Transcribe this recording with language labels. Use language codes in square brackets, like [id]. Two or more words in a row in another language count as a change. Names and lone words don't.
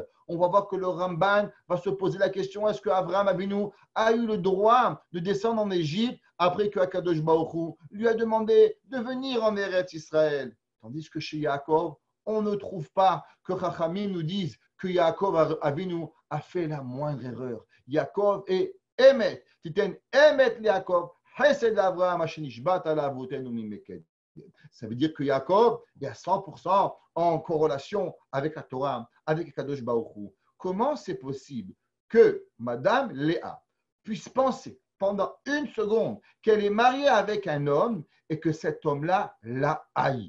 [fr] On va voir que le Ramban va se poser la question, est-ce que Abraham Avinu a eu le droit de descendre en Égypte après que [he] הקדוש ברוך הוא [fr] lui a demandé de venir en [he] ארץ ישראל? [fr] Tandis que chez Yaakov, on ne trouve pas que Chachamim nous disent que Yaakov Avinu a fait la moindre erreur. Yaakov est Emet. [he] תתן אמת יעקב חסד אברהם אשר נשבעת לאבותינו מימי קדם. [fr] Ça veut dire que Yaakov est à 100% en corrélation avec la Torah, avec [he] קדוש ברוך הוא. [fr] Comment c'est possible que Madame Léa puisse penser pendant une seconde qu'elle est mariée avec un homme et que cet homme-là la haït?